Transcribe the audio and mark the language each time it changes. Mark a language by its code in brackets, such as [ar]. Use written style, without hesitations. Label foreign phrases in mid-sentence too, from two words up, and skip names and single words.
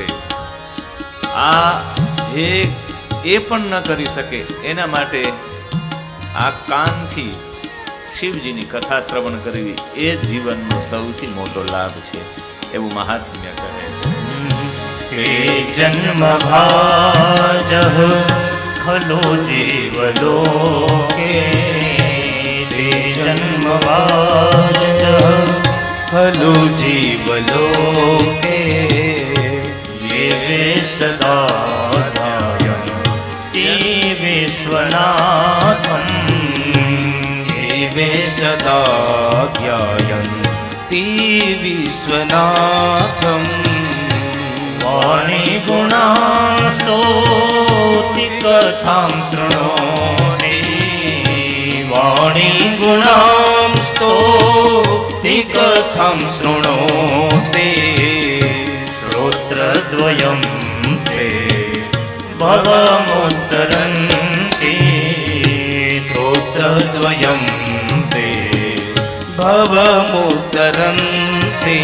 [gu] આ જે એ પણ ન કરી શકે એના માટે આ કાનથી શિવજીની કથા શ્રવણ કરવી એ જીવનનો સૌથી મોટો લાભ છે, એવું મહાત્મ્ય કહે છે. [sa] જન્મ ભાજ ખલો જીવલોકે, જન્મ ભાજ ખલો જીવલોકે, ये सदा ध्यायन्ति विश्वनाथम्, ये सदा ध्यायन्ति विश्वनाथम्. वाणी गुणास्तोति कथां शृणोति, वाणी गुणास्तोति कथां शृणोति, श्रोत्रद्वयं ते भवमुत्तरन्ति, श्रोत्रद्वयं ते भवमुत्तरन्ति.